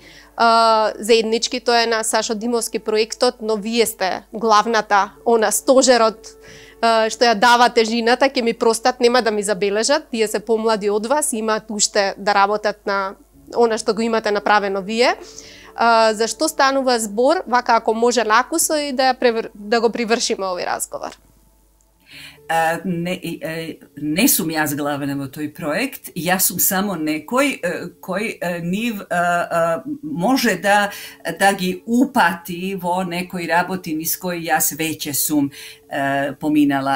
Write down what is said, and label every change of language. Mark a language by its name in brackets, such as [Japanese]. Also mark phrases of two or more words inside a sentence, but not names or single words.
[Macedonian] Заеднички тоа е на Сашо Димовски проектот, но вие сте главната, стожерот што ја дава тежината, ќе ми простат, нема да ми забележат, тие се помлади од вас, имаат уште да работат на она што го имате направено вие. Зашто станува збор, вака ако може накусо и да го привршиме овој разговор? Ne sum jaz glavna vo toj projekt, ja sum samo nekoj koji niv može da gi upati vo nekoj rabotini s kojoj jas veće sum pominala.